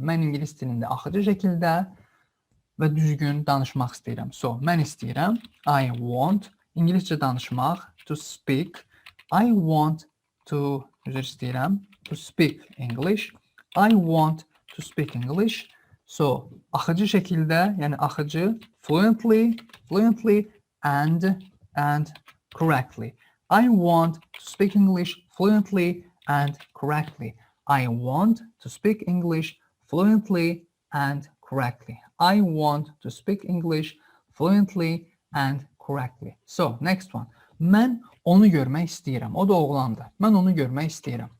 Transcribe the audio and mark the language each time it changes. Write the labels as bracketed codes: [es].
[az] Mən ingilis dilində axıcı şəkildə və düzgün danışmaq istəyirəm. So, mən istəyirəm, [en] I want, [az] ingiliscə danışmaq, [en] to speak. I want to, to speak English. I want to speak English. [az] So, axıcı şəkildə, yəni axıcı, [en] fluently and correctly. I want to speak English fluently and correctly. I want to speak English fluently and correctly. I want to speak English fluently and correctly. So, next one. [az] Mən onu görmək istəyirəm. O da oğlandır. Mən onu görmək istəyirəm.